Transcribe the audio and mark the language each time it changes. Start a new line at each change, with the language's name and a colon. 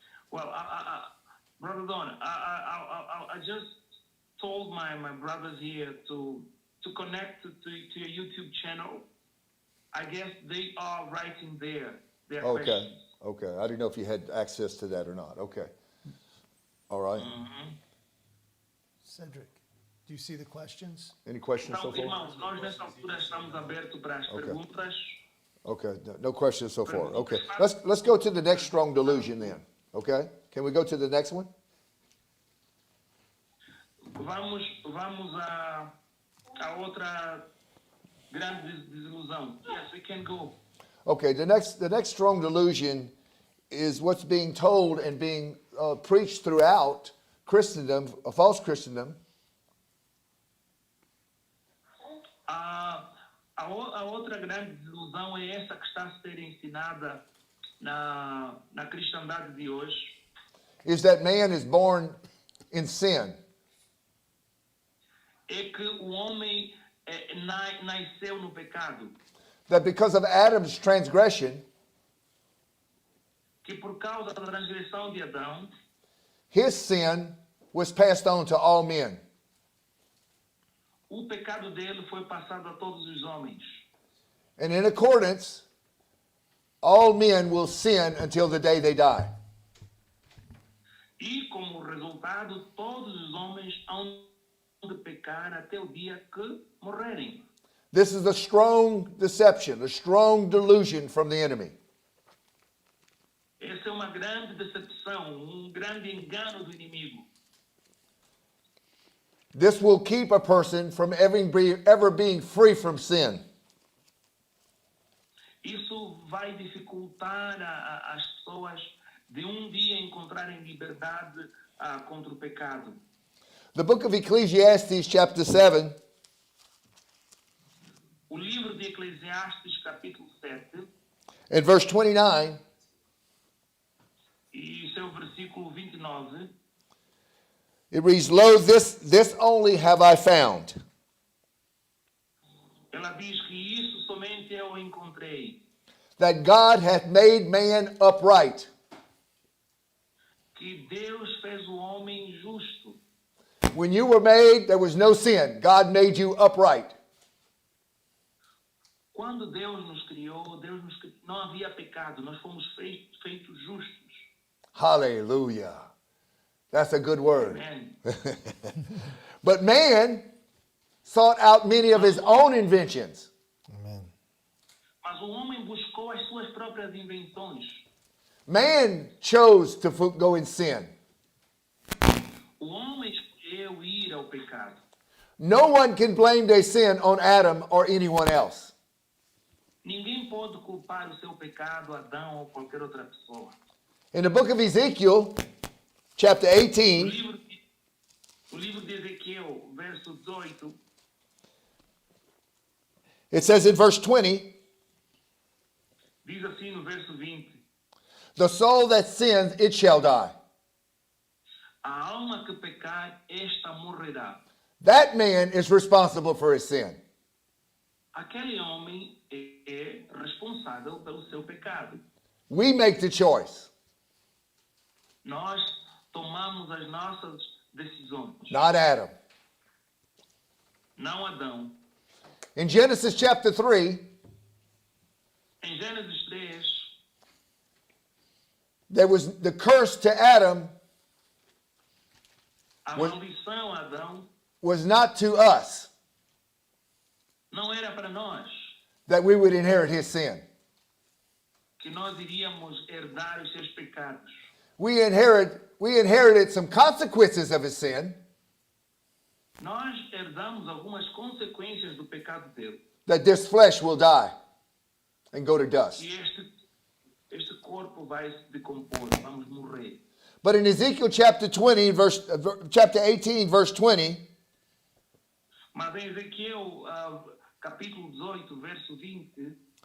English: Well, Brother Don, I just told my brothers here to connect to your YouTube channel. I guess they are writing their Okay, questions. okay. I didn't know if you had access to that or not. Okay. All right. Cedric, do you see the questions? Any questions so
Portuguese: Então, irmãos, nós nessa altura estamos abertos para as perguntas.
English: Okay, no questions so far. Okay, let's go to the next strong delusion then. Okay, can we go to the next one?
Portuguese: Vamos a outra grande desilusão.
English: Yes, we can go. Okay, the next strong delusion is what's being told and being preached throughout Christendom, a false Christendom.
Portuguese: A outra grande desilusão é essa que está a ser ensinada na cristandade de hoje.
English: Is that man is born in sin.
Portuguese: É que o homem nasceu no pecado.
English: That because of Adam's transgression,
Portuguese: que por causa da transgressão de Adão,
English: his sin was passed on to all men.
Portuguese: o pecado dele foi passado a todos os homens.
English: And in accordance, all men will sin until the day they die.
Portuguese: E como resultado, todos os homens hão de pecar até o dia que morrerem.
English: This is a strong deception, a strong delusion from the enemy.
Portuguese: Essa é uma grande decepção, grande engano do inimigo.
English: This will keep a person from ever being free from sin.
Portuguese: Isso vai dificultar as pessoas de um dia encontrarem liberdade contra o pecado.
English: The book of Ecclesiastes, chapter 7,
Portuguese: O livro de Eclesiastes, capítulo 7,
English: and verse 29,
Portuguese: e seu versículo 29,
English: it reads, Lo, this only have I found,
Portuguese: ela diz que isso somente eu encontrei,
English: that God hath made man upright.
Portuguese: que Deus fez o homem justo.
English: When you were made, there was no sin. God made you upright.
Portuguese: Quando Deus nos criou, não havia pecado, nós fomos feitos justos.
English: Hallelujah. That's a good word.
Portuguese: Amém.
English: But man sought out many of his own inventions. Amen.
Portuguese: Mas o homem buscou as suas próprias invenções.
English: Man chose to go in sin.
Portuguese: O homem escolheu ir ao pecado.
English: No one can blame their sin on Adam or anyone else.
Portuguese: Ninguém pode culpar o seu pecado a Adão ou qualquer outra pessoa.
English: In the book of Ezekiel, chapter
Portuguese: O
English: 18,
Portuguese: livro de Ezequiel, verso 18,
English: it says in verse 20,
Portuguese: diz assim no verso 20:
English: the soul that sins, it shall die.
Portuguese: A alma que pecar, esta morrerá.
English: That man is responsible for his sin.
Portuguese: Aquele homem é responsável pelo seu pecado.
English: We make the choice,
Portuguese: Nós tomamos as nossas decisões,
English: not Adam.
Portuguese: não Adão.
English: In Genesis chapter 3,
Portuguese: Em Gênesis 3,
English: there was the curse to Adam
Portuguese: a
English: What-
Portuguese: maldição a Adão
English: was not to us,
Portuguese: não era para nós,
English: that we would inherit his sin.
Portuguese: que nós iríamos herdar os seus pecados.
English: We inherited some consequences of his sin,
Portuguese: Nós herdamos algumas consequências do pecado dele.
English: that this flesh will die and go to dust.
Portuguese: E este corpo vai se decompor, vamos morrer.
English: But in Ezekiel chapter 20, chapter 18, verse 20,
Portuguese: Mas em Ezequiel, capítulo 18, verso 20,